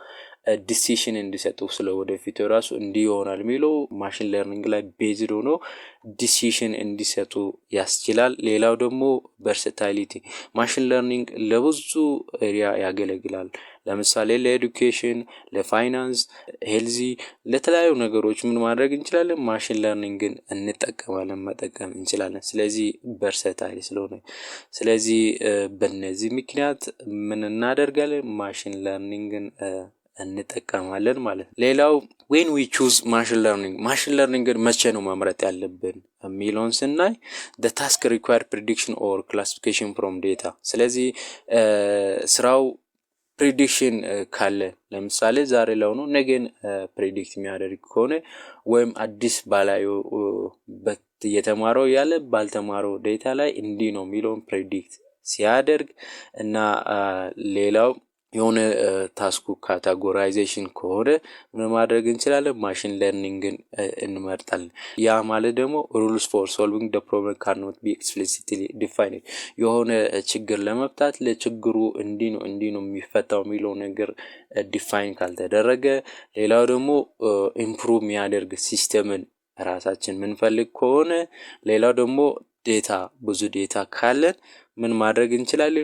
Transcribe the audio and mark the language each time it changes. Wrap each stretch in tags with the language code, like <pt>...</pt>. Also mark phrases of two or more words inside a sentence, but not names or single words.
<am>ዲሲሽን እንዲሰጡ ስለ ወደፊት ራሱ እንዲህ ይሆናል የሚለው</am> <en>machine learning</en> <am>ላይ ቤዝድ ሆኖ ዲሲሽን እንዲሰጡ ያስችላል። ሌላው ደግሞ ቨርሳታይሊቲ፣</am> <en>machine learning</en> <am>ለብዙ ኤሪያ ያገለግላል። ለምሳሌ ለኤዱኬሽን፣ ለፋይናንስ፣ ሄልዚ ለተለያዩ ነገሮች ምን ማድረግ እንችላለን?</am> <en>machine learning</en> <am>መጠቀም እንችላለን። ስለዚህ ቨርሰታይል ስለሆነ ስለዚህ በእነዚህ ምክንያት ምን እናደርጋለን?</am> <en>machine learning</en> <am>እንጠቀማለን ማለት ነው። ሌላው</am> <en>when we choose machine learning</en> <am>መቼ ነው መምረጥ ያለብን የሚለውን ስናይ</am> <en>the task require prediction or classification from data።</en> <am>ስለዚህ ስራው ፕሪዲክሽን ካለ ለምሳሌ ዛሬ ላይ ነው ነገን ፕሪዲክት የሚያደርግ ከሆነ ወይም አዲስ ባላዩ የተማረው ያለ ባልተማረው ዴታ ላይ እንዲህ ነው የሚለውን ፕሪዲክት ሲያደርግ እና ሌላው የሆነ ታስኩ ካታጎራይዜሽን ከሆነ ምን ማድረግ እንችላለን?</am> <en>machine learning</en> <am>እንመርጣለን። ያ ማለት ደግሞ</am> <en>rules for solving the problem cannot be explicitly defined።</en> <am>የሆነ ችግር ለመፍታት ለችግሩ እንዲህ ነው የሚፈታው የሚለው ነገር ዲፋይን ካልተደረገ፣ ሌላው ደግሞ ኢምፕሩቭ የሚያደርግ ሲስተምን ራሳችን ምንፈልግ ከሆነ፣ ሌላው ደግሞ ብዙ ዴታ ካለን ምን ማድረግ እንችላለን?</am>